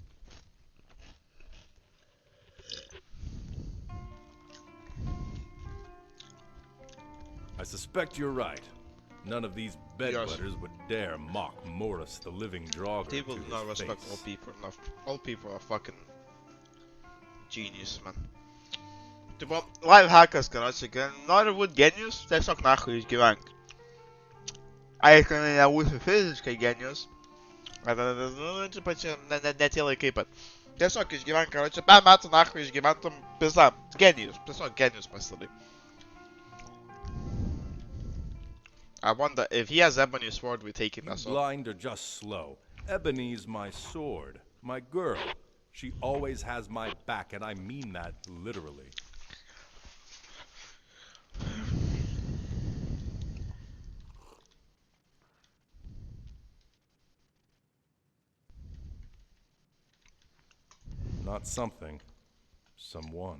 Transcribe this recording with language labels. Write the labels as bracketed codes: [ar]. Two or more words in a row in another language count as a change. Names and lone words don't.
[en] I suspect you're right. None of these bedwetters would dare mock Morris, the living Draugr. People do to not his respect face. all people enough. All people are fucking genius, man. [lt] Tipo, lifehackas, короче, nori būt genijus, tiesiog nachui išgyvenk. Aišku, nebūsi fiziškai genijus. Nu, čia ne tie laikai, bet tiesiog išgyvenk, короче, 5 metų nachui išgyventum, pizda, genijus, tiesiog genijus pasidarai. [en] I wonder if he has Ebony sword, we're taking that sword. Blind or just slow. Ebony's my sword, my girl. She always has my back, and I mean that literally. Not something, someone.